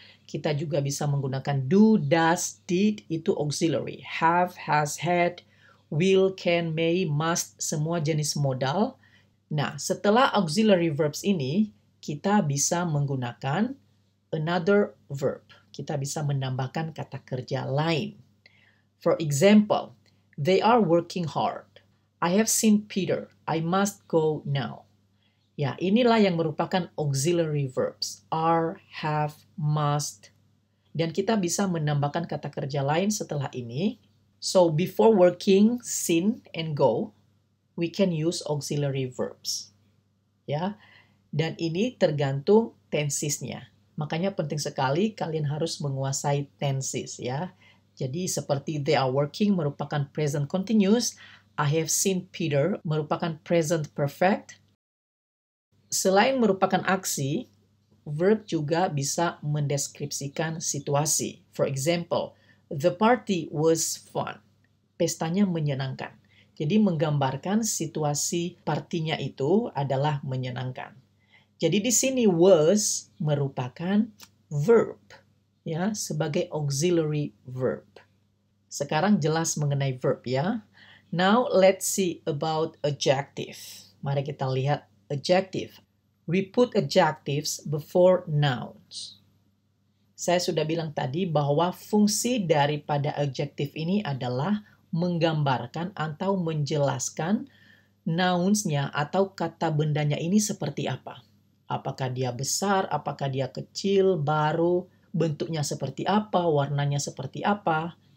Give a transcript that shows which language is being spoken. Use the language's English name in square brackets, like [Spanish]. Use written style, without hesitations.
[Indonesian] Kita juga bisa menggunakan do, does, did, itu auxiliary. Have, has, had, will, can, may, must, semua jenis modal. Nah, setelah auxiliary verbs ini, kita bisa menggunakan [English] another verb. [Indonesian] Kita bisa menambahkan kata kerja lain. [English] For example, they are working hard. I have seen Peter. I must go now. [Indonesian] Ya, inilah yang merupakan auxiliary verbs. [English] Are, have, must. [Indonesian] Dan kita bisa menambahkan kata kerja lain setelah ini. [English] So, before working, seen, and go, we can use auxiliary verbs. [Indonesian] Ya, dan ini tergantung tensesnya. Makanya penting sekali kalian harus menguasai tenses ya. Jadi seperti [English] they are working [Indonesian] merupakan present continuous, [English] I have seen Peter [Indonesian] merupakan present perfect. Selain merupakan aksi, verb juga bisa mendeskripsikan situasi. [English] For example, the party was fun. [Indonesian] Pestanya menyenangkan. Jadi menggambarkan situasi partinya itu adalah menyenangkan. Jadi di sini was merupakan verb ya, sebagai auxiliary verb. Sekarang jelas mengenai verb ya. [English] Now let's see about adjective. [Indonesian] Mari kita lihat [English] adjective. We put adjectives before nouns. [Indonesian] Saya sudah bilang tadi bahwa fungsi daripada adjective ini adalah menggambarkan atau menjelaskan nouns-nya atau kata bendanya ini seperti apa. Apakah dia besar, apakah dia kecil, baru, bentuknya seperti apa, warnanya seperti apa.